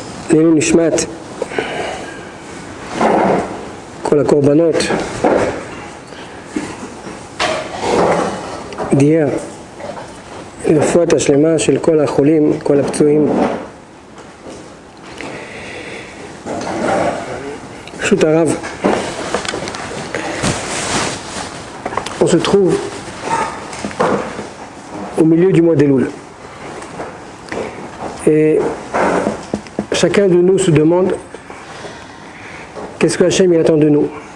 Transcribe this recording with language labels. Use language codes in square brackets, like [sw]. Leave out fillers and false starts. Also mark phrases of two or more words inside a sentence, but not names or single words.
[he] לעילוי נשמת כל הקורבנות דייה לרפואת השלמה של כל החולים, כל הפצועים. ברשות הרב, [fr] on se trouve au milieu du mois d'Elul. Et chacun de nous se demande qu'est-ce que Hachem il attend de nous.